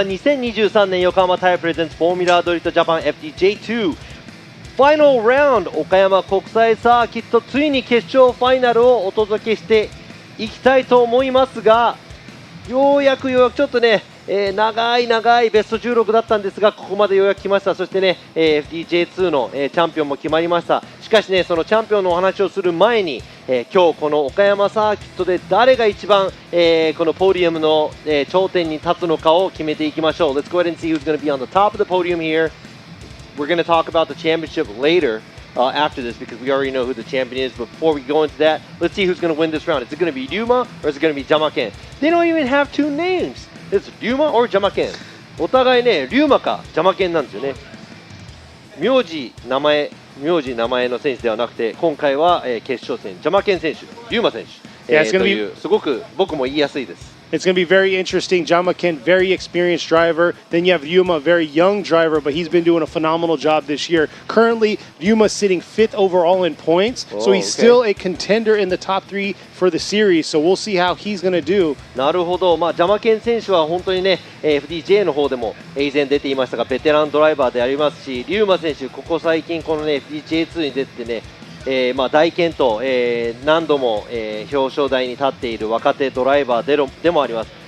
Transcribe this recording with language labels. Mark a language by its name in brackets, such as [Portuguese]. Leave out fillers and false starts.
[Japanese] 2023年横浜タイヤプレゼンツフォーミュラードリフトジャパン FDJ2 ファイナルラウンド岡山国際サーキット、ついに決勝ファイナルをお届けしていきたいと思いますが、ようやくちょっとね、長いベスト16だったんですが、ここまでようやく来ました。そしてね、FDJ2 の、チャンピオンも決まりました。しかしね、そのチャンピオンのお話をする前に、今日この岡山サーキットで誰が一番、このポディウムの、頂点に立つのかを決めていきましょう。 [English] Let's go ahead and see who's going to be on the top of the podium here. We're going to talk about the championship later. After this, because we already know who the champion is. But before we go into that, let's see who's going to win this round. Is it going to be Ryuma or is it going to be Jamaken? They don't even have two names. It's Ryuma or Jamaken. [Japanese] お互いね、RyumaかJamakenなんですよね。名字名前の選手ではなくて、今回は、決勝戦Jamaken選手、Ryuma選手、というすごく僕も言いやすいです。 [English] It's going to be very interesting. Jamaken, very experienced driver. Then you have Ryuma, a very young driver, but he's been doing a phenomenal job this year. Currently, Ryuma's sitting 5th overall in points, so he's still a contender in the top 3 for the series. So we'll see how he's going to do. [Japanese] なるほど、ジャマケン選手は本当にね、FDJ の方でも以前出ていましたが、ベテランドライバーでありますし、Ryuma選手、ここ最近このね FDJ2 に出てね、大健闘、何度も、表彰台に立っている若手ドライバーでもあります。